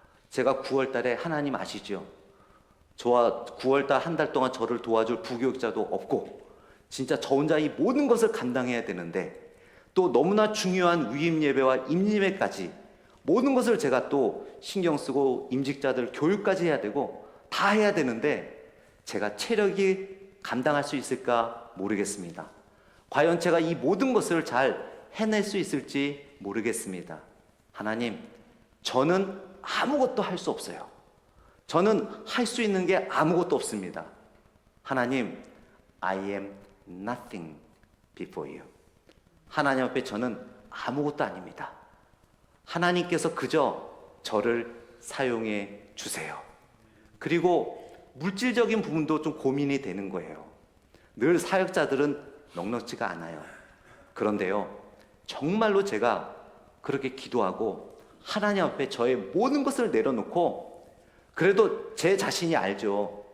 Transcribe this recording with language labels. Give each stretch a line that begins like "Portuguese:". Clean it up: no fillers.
Korean: 제가 9월 달에 하나님 아시죠? 저와 9월 달 한 달 동안 저를 도와줄 부교육자도 없고 진짜 저 혼자 이 모든 것을 감당해야 되는데 또 너무나 중요한 위임 예배와 임예배까지 모든 것을 제가 또 신경 쓰고 임직자들 교육까지 해야 되고 다 해야 되는데 제가 체력이 감당할 수 있을까 모르겠습니다. 과연 제가 이 모든 것을 잘 해낼 수 있을지 모르겠습니다. 하나님, 저는 아무것도 할 수 없어요. 저는 할 수 있는 게 아무것도 없습니다.
English: 하나님, I am nothing before you.
Korean: 하나님 앞에 저는 아무것도 아닙니다. 하나님께서 그저 저를 사용해 주세요. 그리고 물질적인 부분도 좀 고민이 되는 거예요. 늘 사역자들은 넉넉지가 않아요. 그런데요, 정말로 제가 그렇게 기도하고 하나님 앞에 저의 모든 것을 내려놓고 그래도 제 자신이 알죠.